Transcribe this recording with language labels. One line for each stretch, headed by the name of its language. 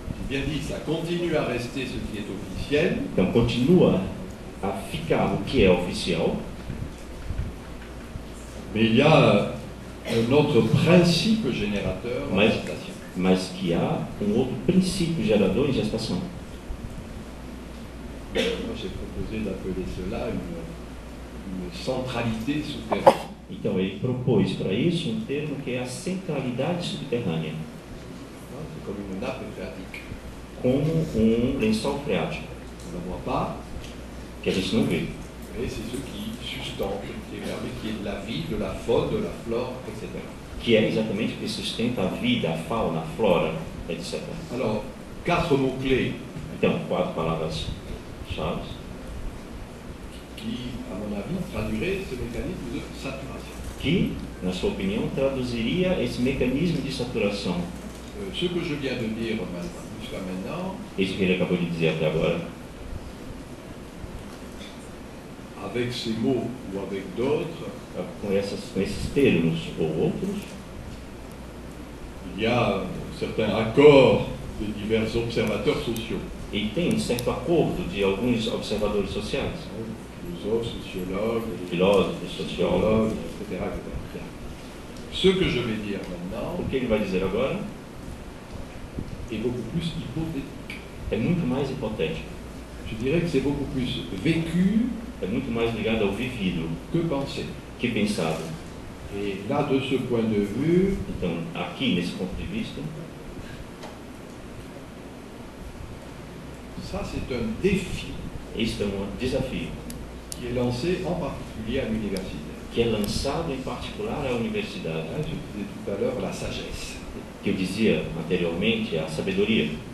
French: J'ai bien dit, ça continue à rester ce qui est officiel,
Portuguese: Então, continua a ficar o que é oficial,
French: mais il y a un autre principe générateur en
Portuguese: Mais-
French: gestation.
Portuguese: mas que há um outro princípio gerador em gestação.
French: Moi j'ai proposé d'appeler cela une centralité souterraine.
Portuguese: Então, ele propôs para isso um termo que é a centralidade subterrânea,
French: C'est comme une nappe phréatique.
Portuguese: como um lençol freático,
French: On ne la voit pas,
Portuguese: que a gente não vê.
French: mais c'est ce qui sustente, qui permet qu'il y ait de la vie, de la faune, de la flore, etc.
Portuguese: Que é exatamente o que sustenta a vida, a fauna, a flora, etc.
French: Alors, 4 mots-clés
Portuguese: Então, 4 palavras-chave
French: qui, à mon avis, traduiraient ce mécanisme de saturation.
Portuguese: que, na sua opinião, traduziria esse mecanismo de saturação.
French: Ce que je viens de dire jusqu'à maintenant,
Portuguese: Isso que ele acabou de dizer até agora,
French: avec ces mots ou avec d'autres,
Portuguese: com esses termos ou outros,
French: il y a un certain accord de divers observateurs sociaux,
Portuguese: e tem um certo acordo de alguns observadores sociais,
French: philosophes, sociologues,
Portuguese: filósofos, sociólogos.
French: etc., etc. Ce que je vais dire maintenant
Portuguese: O que ele vai dizer agora
French: est beaucoup plus hypothétique.
Portuguese: é muito mais hipotético,
French: Je dirais que c'est beaucoup plus vécu
Portuguese: é muito mais ligado ao vivido
French: que pensé.
Portuguese: que pensado.
French: Et là, de ce point de vue,
Portuguese: Então, aqui, nesse ponto de vista,
French: ça c'est un défi
Portuguese: isso é um desafio
French: qui est lancé en particulier à l'université.
Portuguese: que é lançado em particular à universidade.
French: Je disais tout à l'heure la sagesse.
Portuguese: Que eu dizia anteriormente, a sabedoria.